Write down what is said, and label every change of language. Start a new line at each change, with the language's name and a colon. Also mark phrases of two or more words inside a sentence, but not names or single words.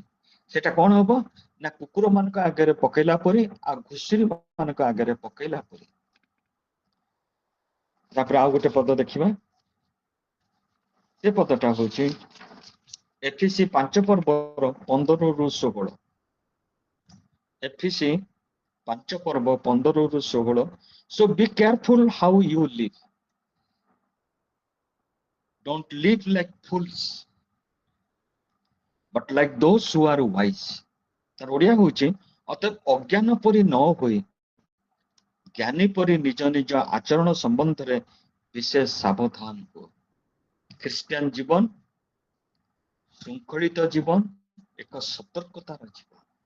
Odia: ସେଟା କଣ ହବ ନା କୁକୁର ମାନଙ୍କ ଆଗରେ ପକେଇଲା ପରି ଆଉ ଘୁଷୁରି ମାନଙ୍କ ଆଗରେ ପକେଇଲା ପରି। ତାପରେ ଆଉ ଗୋଟେ ପଦ ଦେଖିବା, ସେ ପଦଟା ହଉଛି ଏଫିସି 5 ପର୍ବର 15ରୁ 16। ଏଫିସି 5 ପର୍ବ 15ରୁ 16।
English: So be careful how you live. Don't live like fools, but like those who are wise.
Odia: ତାର ଓଡ଼ିଆ ହଉଛି, ଅତଏବ ଅଜ୍ଞାନ ପରି ନ ହୋଇ ଜ୍ଞାନୀ ପରି ନିଜ ନିଜ ଆଚରଣ ସମ୍ବନ୍ଧରେ ବିଶେଷ ସାବଧାନ ହୁଅ। ଖ୍ରୀଷ୍ଟିଆନ ଜୀବନ, ଶୃଙ୍ଖଳିତ ଜୀବନ, ଏକ ସତର୍କତାର ଜୀବନ।